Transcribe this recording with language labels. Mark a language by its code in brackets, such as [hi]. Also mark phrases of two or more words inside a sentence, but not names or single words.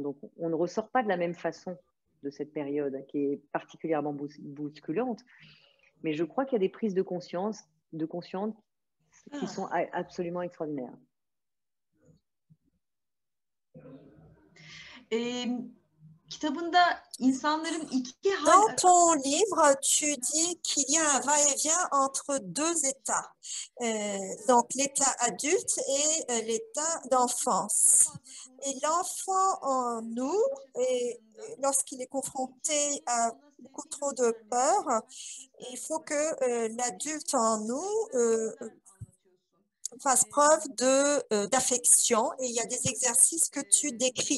[fr] Donc, on ne ressort pas de la même façon de cette période qui est particulièrement bousculante. Mais je crois qu'il y a des prises de conscience qui sont absolument extraordinaires. [tr] kitabında insanların iki hal [fr] Dans ton livre, tu dis qu'il y a un va-et-vient entre deux états, donc l'état adulte et l'état d'enfance. Et l'enfant en nous, lorsqu'il est confronté à beaucoup trop de peur, il faut que l'adulte en nous fasse preuve d'affection et il y a des exercices que tu décris.